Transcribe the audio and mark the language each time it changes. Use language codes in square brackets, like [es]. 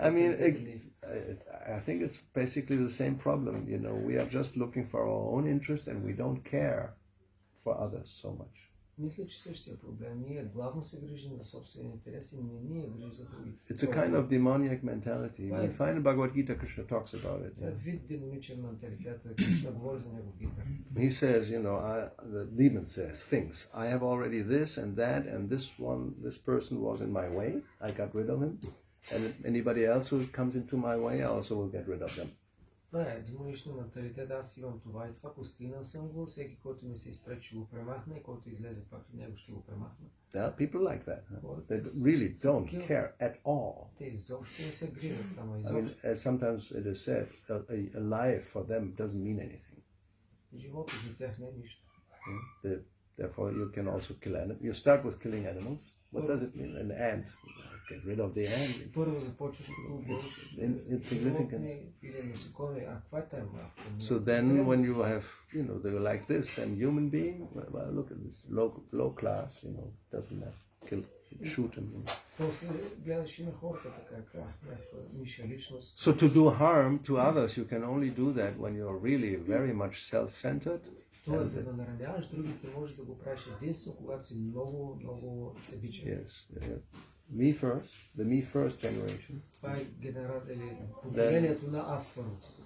[en] I mean, I think it's basically the same problem. We are just looking for our own interest and we don't care for others so much. [bg] Мисля, че същия проблем. Ние главно се грижим за собствени интереси, не ние грижим за другите. [en] It's a kind of demoniac mentality. We find in Bhagavad Gita, Krishna talks about it. [bg] Това е вид демоничен менталитет, Кришна говори за него в Гита. [en] He says, the demon says, thinks, I have already this and that, and this person was in my way, I got rid of him, and anybody else who comes into my way, I also will get rid of them. [bg] Това е демоничен менталитет, аз имам това и това, постигнал съм го, всеки, който ми се изпречи, ще го премахна и който излезе пак и него ще го премахна. [en] Yeah, people like that. Huh? They really don't care at all. [bg] Те изобщо не се грижат, ама [en] I [bg] изобщо. [en] mean, as sometimes it is said, a life for them doesn't mean anything. [bg] Живота за тях не е нищо. [en] Therefore, you can also kill animals. You start with killing animals. What does it mean? An ant. Get rid of the ant. [bg] Първо започваш като убиваш животни или насекоми, а каква е тази мравка? [en] So then when you have, they were like this, then human being, well, look at this, low class, doesn't have, shoot him. [bg] После гледаш и на хората така, някаква ниша личност. [en] So to do harm to others, you can only do that when you're really very much self-centered. [bg] Тоест, за да нараняваш другите, можеш да го правиш единствено, когато си много, много себичен. [en] Yes. Me first, the me first generation. [bg] Това е поколението на аз първо.